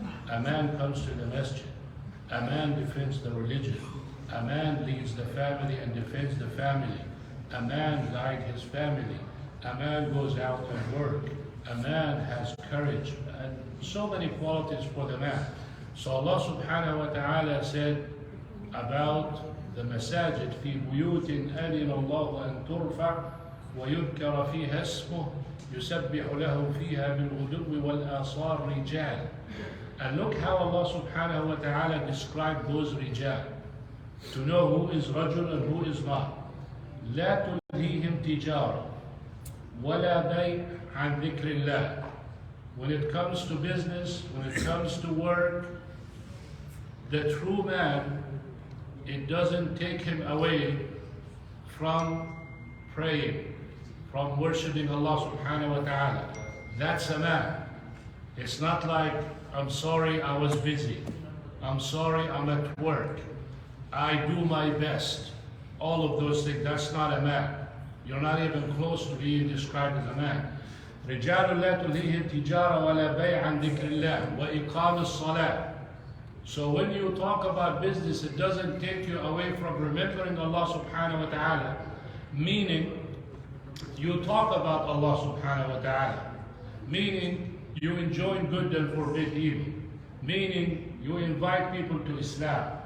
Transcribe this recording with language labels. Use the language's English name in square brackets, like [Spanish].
[English] A man comes to the masjid. A man defends the religion. A man leads the family and defends the family. A man guides his family. A man goes out and work. A man has courage. And so many qualities for the man. So Allah subhanahu wa ta'ala said about the masajid, [Arabic] في بيوت أذن الله أن ترفع ويذكر فيها اسمه يسبح له فيها بالغدو والآصال رجال. [English] And look how Allah subhanahu wa ta'ala described those rijal, to know who is rajul and who is not. [Arabic] لا تلهيهم تجارة ولا بيع عن ذكر الله. [English] When it comes to business, when it comes to work, the true man, it doesn't take him away from praying, from worshiping Allah subhanahu wa ta'ala. That's a man. It's not like, I'm sorry I was busy. I'm sorry I'm at work. I do my best. All of those things, that's not a man. You're not even close to being described as a man. [Arabic] رجال لا تلهيهم تجارة ولا بيع عن ذكر الله وإقام الصلاة. [English] So when you talk about business, it doesn't take you away from remembering Allah subhanahu wa ta'ala. Meaning, you talk about Allah subhanahu wa ta'ala. Meaning, you enjoin good and forbid evil. Meaning, you invite people to Islam.